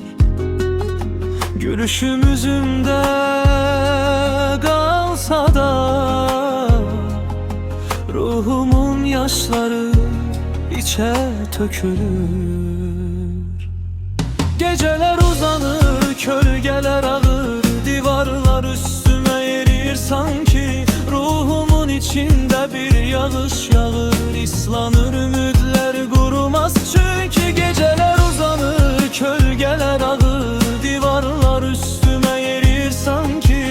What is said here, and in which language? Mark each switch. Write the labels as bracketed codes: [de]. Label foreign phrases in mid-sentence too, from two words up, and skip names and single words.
[az] Gülüşüm üzümdə qalsa da, ruhumun yaşları içə tökülür. [tr] Geceler uzanır, kölgeler ağır, divarlar üstüme erir sanki. Ruhumun içinde bir yağış yağır, islanır ümidler kurumaz çünkü. Geceler uzanır, kölgeler ağır, divarlar üstüme erir sanki.